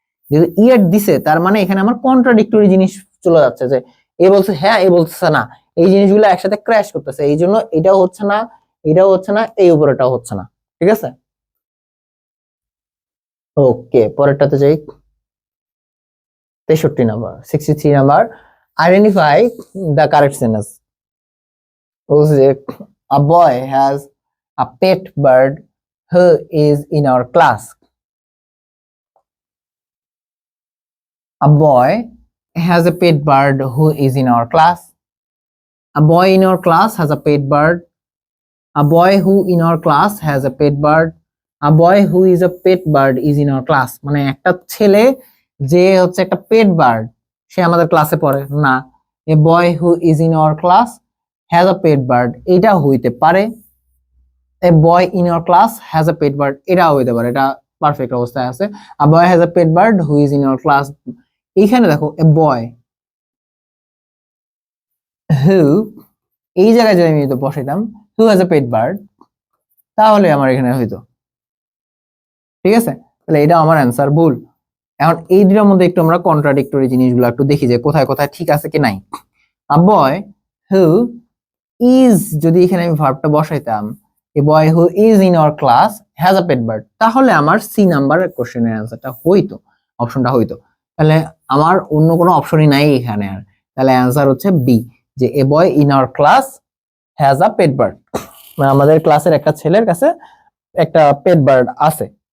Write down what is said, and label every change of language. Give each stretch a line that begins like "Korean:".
Bangla: যেহেতু ইয়েট দিছে তার মানে এখানে আমার কন্ট্রাডিক্টরি জিনিস চলে যাচ্ছে, যে এ বলছে হ্যাঁ এ বলছে না, এই জিনিসগুলো একসাথে ক্র্যাশ করতেছে, এই জন্য এটাও হচ্ছে না, এটাও হচ্ছে না, এই উপরেটাও হচ্ছে না। ঠিক আছে, ওকে পরেরটাতে যাই। 63 number, 63 number,
English: Identify the correct sentence. A boy has a pet bird who is in our class. A boy has a pet bird who is in our class. A boy in our class has a pet bird. A boy who in our class has a pet bird. A boy who is a pet bird is in our class.
Bangla: মানে একটা ছেলে যে হচ্ছে একটা পেট bird সে আমাদের ক্লাসে পড়ে না।
English: A boy who is in our class has a pet bird
Bangla: এটা হইতে পারে।
English: A boy in our class has a pet bird
Bangla: এটা হইতে পারে, এটা পারফেক্ট অবস্থায় আছে।
English: A boy has a pet bird who is in our class,
Bangla: এইখানে দেখো
English: a boy who,
Bangla: এই জায়গায় যদি আমি তো বসাইতাম
English: who has a pet bird
Bangla: তাহলে আমার এখানে হইতো। ঠিক আছে, তাহলে এটা আমার অ্যান্সার ভুল। এখন এই দুটোর মধ্যে একটু আমরা কন্ট্রাডিক্টরি জিনিসগুলো একটু দেখি যে কোথায় কোথায় ঠিক আছে কি নাই।
English: A boy who is,
Bangla: যদি এখানে আমি ভার্বটা বসাইতাম
English: a boy who is in our class has a pet bird
Bangla: তাহলে আমার সি নাম্বারের কোশ্চেনের অ্যান্সারটা হইতো, অপশনটা হইতো। তাহলে আমার অন্য কোনো অপশনই নাই এখানে আর, তাহলে অ্যান্সার হচ্ছে বি, যে
English: a boy in our class has a pet bird,
Bangla: মানে আমাদের ক্লাসের একটা ছেলের কাছে একটা পেট বার্ড আছে।